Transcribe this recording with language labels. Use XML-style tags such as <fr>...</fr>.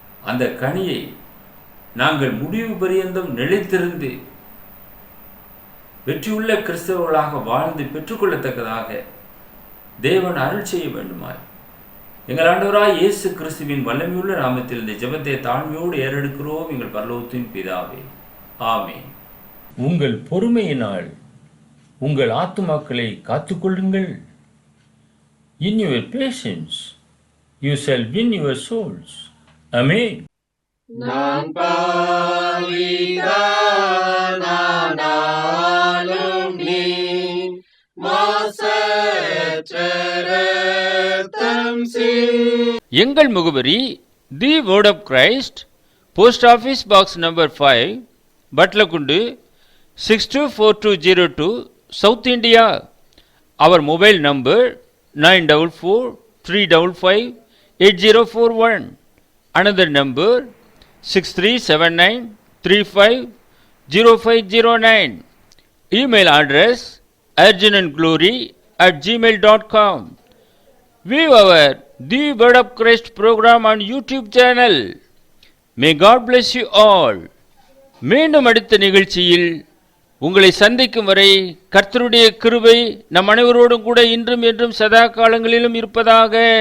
<ta>அந்த கனியை நாங்கள் முடிவு பரியந்தம் நிலைத்திருந்து வெற்றியுள்ள கிறிஸ்தவர்களாக வாழ்ந்து பெற்றுக்கொள்ளத்தக்கதாக தேவன் அருள் செய்ய வேண்டுமாய் எங்கள் ஆண்டவராய் இயேசு கிறிஸ்துவின் வல்லமையுள்ள நாமத்தில் இந்த ஜெபத்தை தாழ்மையோடு ஏறெடுக்கிறோம் எங்கள் பரலோகத்தின் பிதாவே, ஆமென். உங்கள் பொறுமையினால் உங்கள் ஆத்துமாக்களை காத்துக்கொள்ளுங்கள்.</ta> <en>In your patience you shall win your souls. Amen.</en> <ta>நான் பாவிதானானாலும் நீ மாசற்ற இரத்தம் சிந்தி. எங்கள் முகவரி தி word of Christ, post office box number 5, பட்லகுண்டு 624202, South India.</ta> <en>Our mobile number 9443558041. Another number 6379350509. Email address urgentandglory@gmail.com. View our The Word of Christ program on YouTube channel. May God bless you all.</en> <ta>மீண்டும் அடுத்த நிகழ்ச்சியில் உங்களை சந்திக்கும் வரை கர்த்தருடைய கிருபை நம் அனைவரோடும் கூட இன்றும் என்றும் சதா காலங்களிலும் இருப்பதாக.</ta>